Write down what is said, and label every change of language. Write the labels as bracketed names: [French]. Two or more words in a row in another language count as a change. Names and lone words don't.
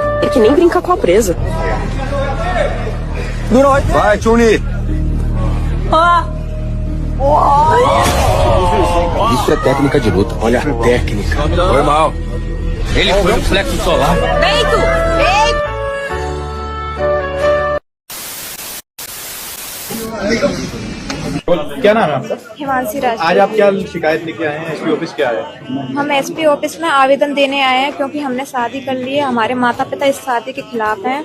[Portuguese] que nem brinca com a presa. Vai, Chuni! Isso é técnica de luta. Olha a técnica. Foi mal. Ele foi no plexo solar. Peito! [Hindi] क्या नाम है आपका? हिमांशी राज। आज आप क्या शिकायत लेके आए हैं? [English] SP office [Hindi] क्या आए? हम [English] SP office [Hindi] में आवेदन देने आए हैं क्योंकि हमने शादी कर ली है। हमारे माता पिता इस शादी के खिलाफ हैं।